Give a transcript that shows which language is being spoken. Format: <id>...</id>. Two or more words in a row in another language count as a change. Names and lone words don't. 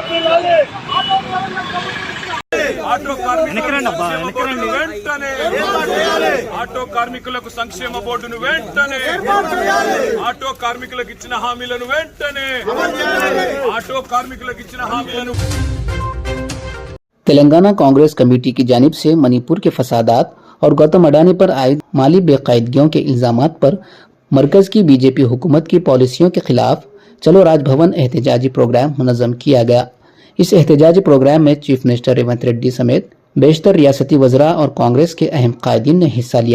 <te>ఆటో కార్మికులను వెంటనే ఆటో కార్మికులకు సంక్షేమ బోర్డును వెంటనే ఆటో కార్మికులకు ఇచ్చిన హామీలను వెంటనే ఆటో కార్మికులకు ఇచ్చిన హామీలను</te> <ur>تلنگانہ کانگریس کمیٹی کی جانب سے منی پور کے فسادات اور گوتم اڈانی پر عائد مالی بے قاعدگیوں کے الزامات پر مرکز کی BJP حکومت کی پالیسیوں کے خلاف چلو راج بھون احتجاجی پروگرام منظم کیا گیا۔ اس احتجاجی پروگرام میں چیف منسٹر ریونت ریڈی سمیت بیشتر ریاستی وزراء اور کانگریس کے اہم قائدین نے حصہ لیا۔</ur>